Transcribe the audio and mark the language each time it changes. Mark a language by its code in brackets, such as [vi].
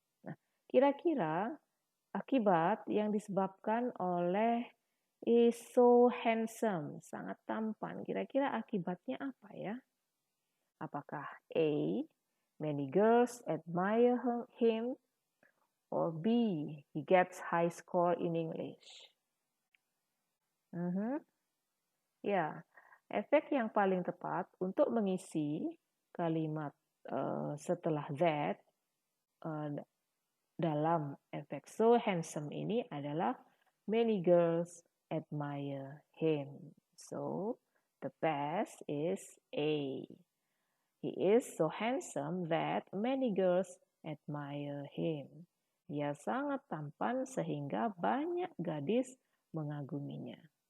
[id] Nah, kira-kira akibat yang disebabkan oleh [en] is so handsome, [id] sangat tampan. Kira-kira akibatnya apa ya? [en] Apakah A, many girls admire him, or B, he gets high score in English? [id] Ya, efek yang paling tepat untuk mengisi kalimat setelah that dalam efek so handsome ini adalah [en] many girls admire him. So, the best is A. He is so handsome that many girls admire him. [id] Dia sangat tampan sehingga banyak gadis mengaguminya.